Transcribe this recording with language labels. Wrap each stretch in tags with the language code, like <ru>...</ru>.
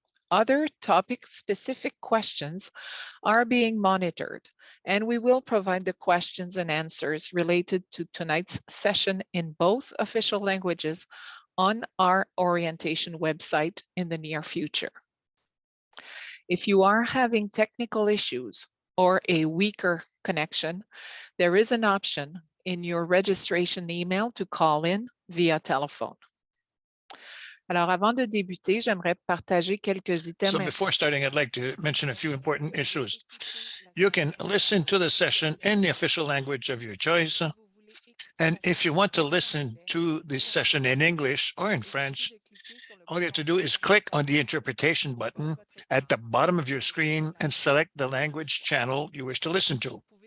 <en>Other topic-specific questions are being monitored, and we will provide the questions and answers related to tonight's session in both official languages on our orientation website in the near future. If you are having technical issues or a weaker connection, there is an option in your registration email to call in via telephone.</en> <fr>Alors, avant de débuter, j'aimerais partager quelques items.</fr> <en>So before starting, I'd like to mention a few important issues. You can listen to the session in the official language of your choice. And if you want to listen to this session in English or in French, all you have to do is click on the interpretation button at the bottom of your screen and select the language channel you wish to listen to.</en>